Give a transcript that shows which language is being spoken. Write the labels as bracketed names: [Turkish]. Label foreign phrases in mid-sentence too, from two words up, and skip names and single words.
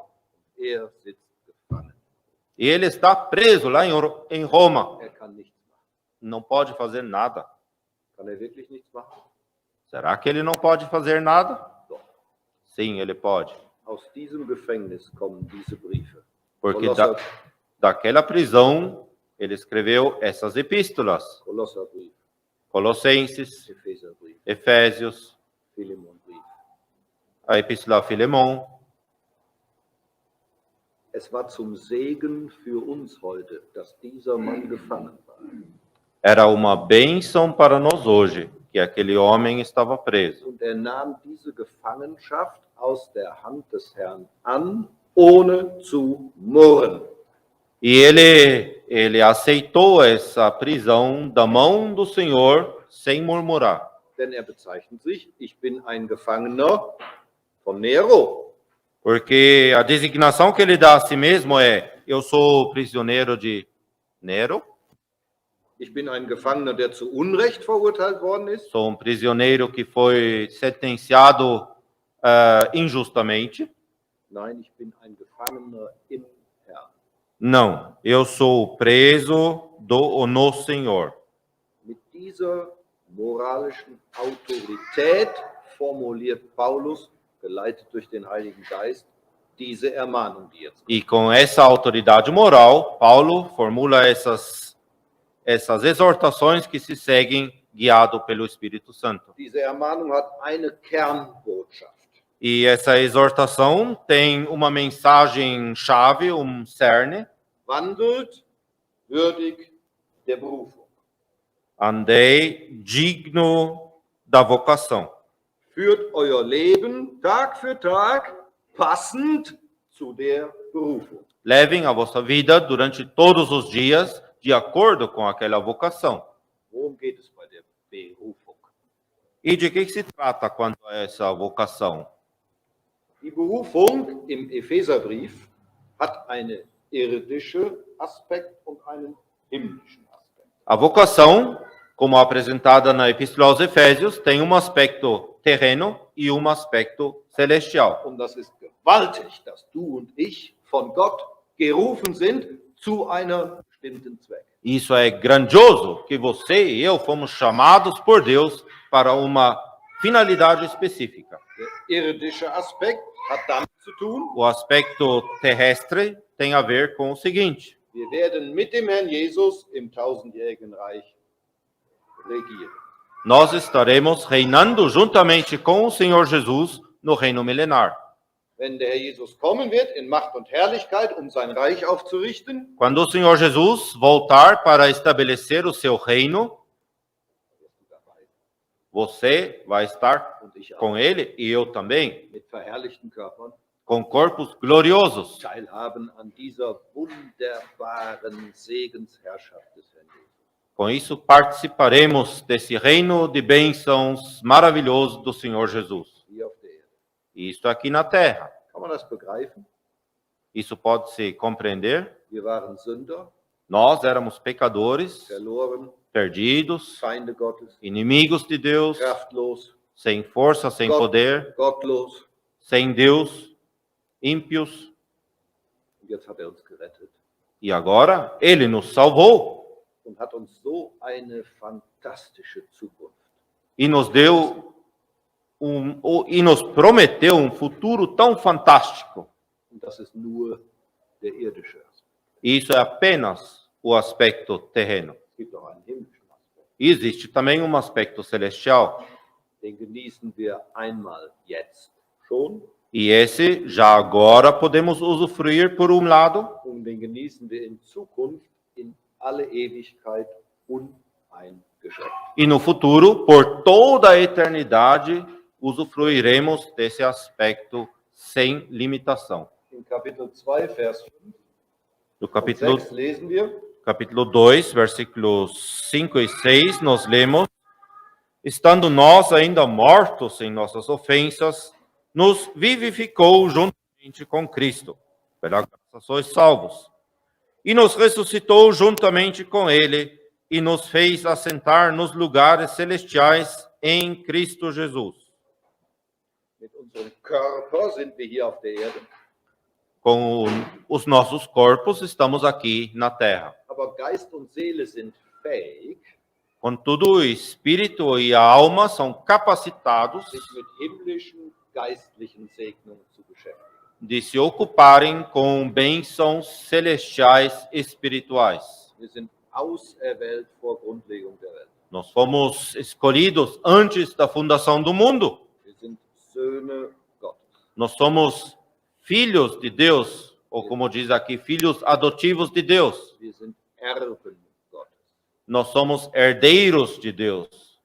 [German] Er sitzt gefangen. [Portuguese] E ele está preso lá em Roma. [German] Er kann nichts machen. [Portuguese] Não pode fazer nada. [German] Kann er wirklich nichts machen? [Portuguese] Será que ele não pode fazer nada? [German] Doch. [Portuguese] Sim, ele pode. [German] Aus diesem Gefängnis kommen diese Briefe. [Portuguese] Porque [German] Kolosser, [Portuguese] daquela prisão, ele escreveu essas epístolas. [German] Kolosserbrief, [Portuguese] Colossenses, [German] Epheserbrief, [Portuguese] Efésios, [German] Philemonbrief. [Portuguese] a epístola a Filemão. [German] Es war zum Segen für uns heute, dass dieser Mann gefangen war. [Portuguese] Era uma bênção para nós hoje, que aquele homem estava preso. [German] Und er nahm diese Gefangenschaft aus der Hand des Herrn an, ohne zu murren. [Portuguese] E ele aceitou essa prisão da mão do Senhor sem murmurar. [German] Denn er bezeichnet sich, ich bin ein Gefangener von Nero. [Portuguese] Porque a designação que ele dá a si mesmo é: eu sou prisioneiro de Nero, [German] Ich bin ein Gefangener, der zu Unrecht verurteilt worden ist. [Portuguese] sou prisioneiro que foi sentenciado injustamente. [German] Nein, ich bin ein Gefangener im Herrn. [Portuguese] Não, eu sou preso no Senhor. [German] Mit dieser moralischen Autorität formuliert Paulus, geleitet durch den Heiligen Geist, diese Ermahnung, die jetzt kommt. [Portuguese] E com essa autoridade moral, Paulo formula essas exortações que se seguem guiado pelo Espírito Santo. [German] Diese Ermahnung hat eine Kernbotschaft. [Portuguese] E essa exortação tem uma mensagem-chave, cerne. [German] Wandelt würdig der Berufung. [Portuguese] Andei digno da vocação. [German] Führt euer Leben Tag für Tag passend zu der Berufung. [Portuguese] Levem a vossa vida durante todos os dias de acordo com aquela vocação. [German] Worum geht es bei der Berufung? [Portuguese] E de que se trata quanto a essa vocação? [German] Die Berufung im Epheserbrief hat einen irdischen Aspekt und einen himmlischen Aspekt. [Portuguese] A vocação, como apresentada na Epístola aos Efésios, tem um aspecto terreno e um aspecto celestial. [German] Und das ist gewaltig, dass du und ich von Gott gerufen sind zu einer bestimmten Zweck. [Portuguese] Isso é grandioso, que você e eu fomos chamados por Deus para uma finalidade específica. [German] Der irdische Aspekt hat damit zu tun, [Portuguese] O aspecto terrestre tem a ver com o seguinte: [German] wir werden mit dem Herrn Jesus im tausendjährigen Reich regieren. [Portuguese] nós estaremos reinando juntamente com o Senhor Jesus no reino milenar. [German] Wenn der Herr Jesus kommen wird in Macht und Herrlichkeit, um sein Reich aufzurichten, [Portuguese] Quando o Senhor Jesus voltar para estabelecer o seu reino, [German] wirst du dabei [Portuguese] você vai estar [German] und ich auch [Portuguese] com ele e eu também, [German] mit verherrlichten Körpern [Portuguese] com corpos gloriosos, [German] teilhaben an dieser wunderbaren Segensherrschaft des Herrn Jesus. [Portuguese] Com isso, participaremos desse reino de bênçãos maravilhoso do Senhor Jesus. [German] Hier auf der Erde. [Portuguese] Isso aqui na terra. [German] Kann man das begreifen? [Portuguese] Isso pode se compreender. [German] Wir waren Sünder, [Portuguese] Nós éramos pecadores, [German] verloren, [Portuguese] perdidos, [German] Feinde Gottes, [Portuguese] inimigos de Deus, [German] kraftlos, [Portuguese] sem força, sem poder, [German] gottlos. [Portuguese] sem Deus, ímpios. [German] Und jetzt hat er uns gerettet [Portuguese] E agora Ele nos salvou [German] und hat uns so eine fantastische Zukunft. [Portuguese] e nos deu e nos prometeu um futuro tão fantástico. [German] Und das ist nur der irdische Aspekt. [Portuguese] E isso é apenas o aspecto terreno. [German] Es gibt auch einen himmlischen Aspekt. [Portuguese] E existe também um aspecto celestial. [German] Den genießen wir einmal jetzt schon [Portuguese] E esse já agora podemos usufruir por um lado, [German] und den genießen wir in Zukunft in alle Ewigkeit uneingeschränkt. [Portuguese] e no futuro, por toda a eternidade, usufruiremos desse aspecto sem limitação. [German] In Kapitel 2, Vers 5 [Portuguese] No [German] und [Portuguese] capítulo [German] 6 lesen wir, [Portuguese] capítulo 2, versículos 5 e 6, nós lemos: estando nós ainda mortos em nossas ofensas, nos vivificou juntamente com Cristo. Pela graça sois salvos. E nos ressuscitou juntamente com Ele e nos fez assentar nos lugares celestiais em Cristo Jesus. [German] mit unserem Körper sind wir hier auf der Erde, [Portuguese] Com os nossos corpos estamos aqui na terra. [German] aber Geist und Seele sind fähig, [Portuguese] Contudo, o espírito e a alma são capacitados [German] sich mit himmlischen, geistlichen Segnungen zu beschäftigen. [Portuguese] de se ocuparem com bênçãos celestiais espirituais. [German] Wir sind auserwählt vor Grundlegung der Welt. [Portuguese] Nós fomos escolhidos antes da fundação do mundo. [German] Wir sind Söhne Gottes. [Portuguese] Nós somos filhos de Deus, ou como diz aqui, filhos adotivos de Deus. [German] Wir sind Erben Gottes. [Portuguese] Nós somos herdeiros de Deus.